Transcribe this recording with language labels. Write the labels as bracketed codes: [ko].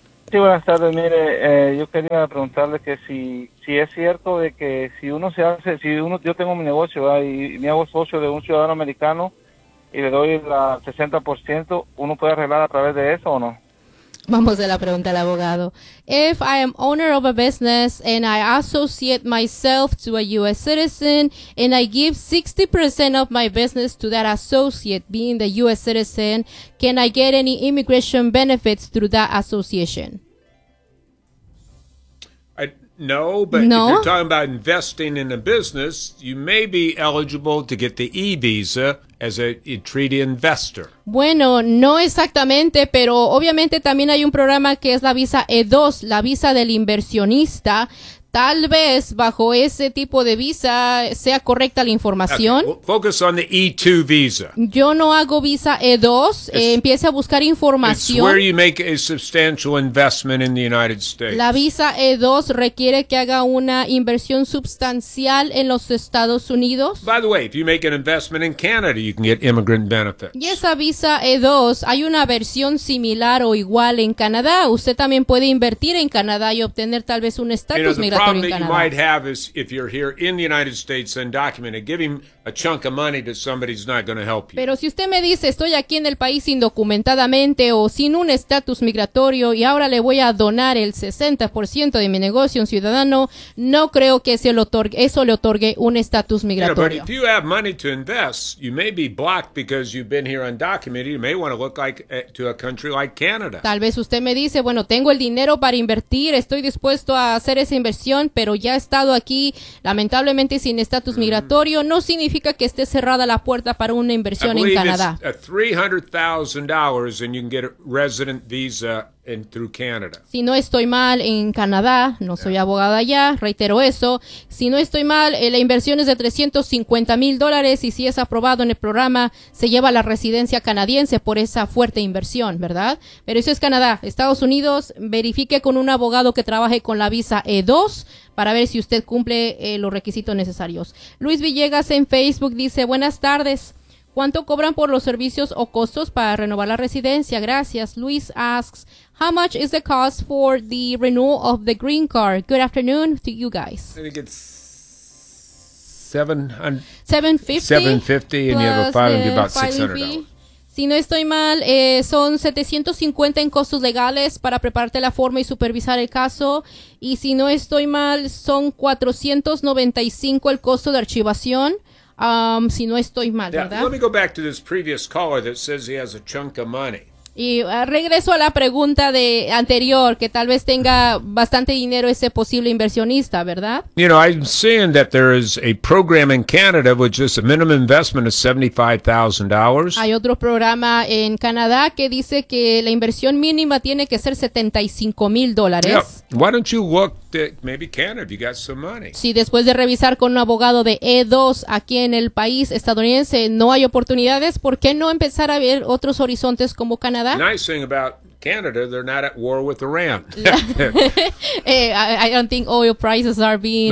[es] Sí, buenas tardes. Mire, yo quería preguntarle que si es cierto de que si uno se hace, yo tengo mi negocio, ¿verdad? Y me hago socio de un ciudadano americano y le doy el 60%, ¿uno puede arreglar a través de eso o no? Vamos a la pregunta al abogado. [en] If I am owner of a business and I associate myself to a U.S. citizen and I give 60% of my business to that associate being the U.S. citizen, can I get any immigration benefits through that association? No, but if you're talking about investing in a business, you may be eligible to get the E-Visa as a treaty investor. [es] Bueno, no exactamente, pero obviamente también hay un programa que es la visa E2, la visa del inversionista. tal vez bajo ese tipo de visa sea correcta la información. [en] Okay. Well, focus on the E2 visa. [es] Yo no hago visa E2. Empiece a buscar información. [en] It's where you make a substantial investment in the United States. [es] La visa E2 requiere que haga una inversión sustancial en los Estados Unidos. [en] By the way, if you make an investment in Canada, you can get immigrant benefits. [es] Y esa visa E2, hay una versión similar o igual en Canadá. Usted también puede invertir en Canadá y obtener tal vez un estatus. [en] The problem that you might have is if you're here in the United States undocumented, giving a chunk of money to somebody is not going to help you. [es] Pero si usted me dice estoy aquí en el país indocumentadamente o sin un estatus migratorio y ahora le voy a donar el 60% de mi negocio a un ciudadano, no creo que eso le otorgue un estatus migratorio. [en] But if you have money to invest, you may be blocked because you've been here undocumented. You may want to look like to a country like Canada. [es] Tal vez usted me dice, bueno, tengo el dinero para invertir, estoy dispuesto a hacer esa inversión, pero ya he estado aquí lamentablemente sin estatus migratorio, no significa que esté cerrada la puerta para una inversión en Canadá. [en] $300,000 and you can get a resident visa in through Canada. [es] Si no estoy mal en Canadá, no soy abogada allá, reitero eso, si no estoy mal, la inversión es de $350,000 y si es aprobado en el programa, se lleva la residencia canadiense por esa fuerte inversión, ¿verdad? Pero eso es Canadá. Estados Unidos, verifique con un abogado que trabaje con la visa E2 para ver si usted cumple los requisitos necesarios. Luis Villegas en Facebook dice, buenas tardes. ¿Cuánto cobran por los servicios o costos para renovar la residencia? Gracias. [en] Luis asks, how much is the cost for the renewal of the green card? Good afternoon to you guys. I think it's $750 and you have a filing fee about $600. [es] Si no estoy mal, son $750 en costos legales para prepararte la forma y supervisar el caso. Y si no estoy mal, son $495 el costo de archivación. Si no estoy mal, ¿verdad? [en] Let me go back to this previous caller that says he has a chunk of money. [es] Y regreso a la pregunta de anterior, que tal vez tenga bastante dinero ese posible inversionista, ¿verdad? [en] You know, I'm seeing that there is a program in Canada which is a minimum investment of $75,000. [es] Hay otro programa en Canadá que dice que la inversión mínima tiene que ser $75,000. [en] Yeah. Why don't you look at maybe Canada if you got some money? [es] Si después de revisar con un abogado de E2 aquí en el país estadounidense no hay oportunidades, ¿por qué no empezar a ver otros horizontes como Canadá? [en] Nice thing about Canada, they're not at war with Iran. I don't think oil prices are being